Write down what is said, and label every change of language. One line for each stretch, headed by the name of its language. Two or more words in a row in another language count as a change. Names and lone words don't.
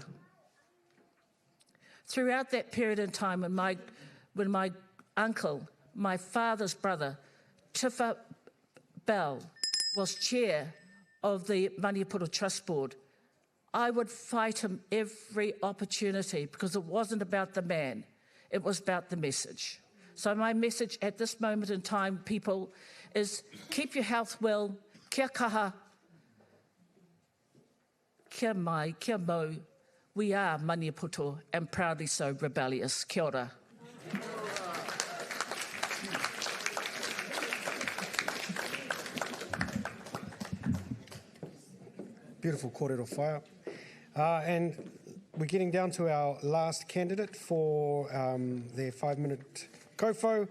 English: Throughout that period in time when my uncle, my father's brother, Tifa Bell, was chair of the Maniapoto Trust Board, I would fight him every opportunity because it wasn't about the man, it was about the message. So my message at this moment in time, people, is keep your health well,
Māori: kia kaha, kia mai, kia mau.
English: We are Maniapoto and proudly so rebellious.
Māori: Kia ora.
English: Beautiful
Māori: kōrero whaia.
English: And we're getting down to our last candidate for their 5-minute kofo.